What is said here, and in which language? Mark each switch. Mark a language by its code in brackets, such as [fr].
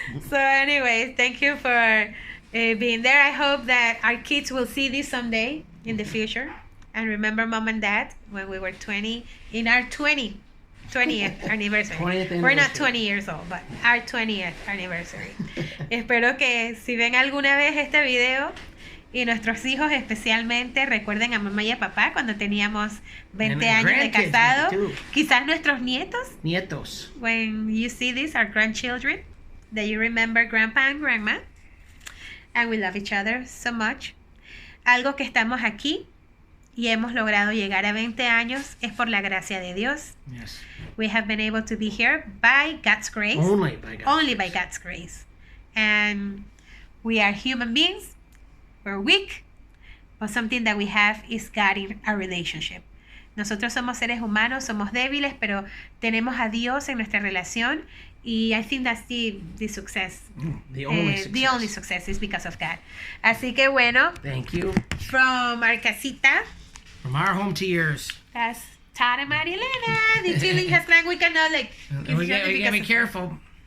[en] So anyways, thank you for being there. I hope that our kids will see this someday in the future. And remember Mom and Dad when we were 20, in our 20th anniversary. 20th anniversary. We're not 20 years old, but our 20th anniversary. [es] Espero que si ven alguna vez este video y nuestros hijos especialmente recuerden a mamá y a papá cuando teníamos 20 años de casado. Quizás nuestros Nietos. [en] When you see this, our grandchildren, that you remember grandpa and grandma. And we love each other so much. [es] Algo que estamos aquí y hemos logrado llegar a 20 años es por la gracia de Dios. [en] Yes. We have been able to be here by God's grace. Only by God's grace. And we are human beings. We're weak. But something that we have is God in our relationship. [es] Nosotros somos seres humanos, somos débiles, pero tenemos a Dios en nuestra relación. [en] Y I think that's the success. The only success. The only success is because of God. [es] Así que bueno. [en] Thank you. From our casita. From our home to yours. That's Todd and Marilena. The chilling has lang. We cannot like. We gotta be careful.